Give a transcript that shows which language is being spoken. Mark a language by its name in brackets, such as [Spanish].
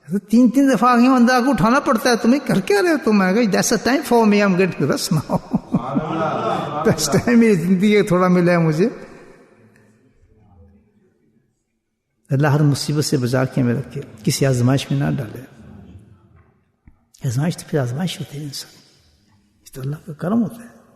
[Urdu] 3 دفعہ آگے اندر کو اٹھانا پڑتا ہے. تمہیں کر کیا رہے ہو تم؟ میں کہا [English] that's a time for me, I'm getting rest now. That's time [Urdu] میری زندگی کا تھوڑا ملا ہے مجھے. اللہ ہر مصیبت سے بچا کے میں رکھے، کسی آزمائش میں نہ ڈالے. آزمائش تو پھر آزمائش ہوتی ہے انسان، اس تو اللہ کا کرم ہوتا ہے.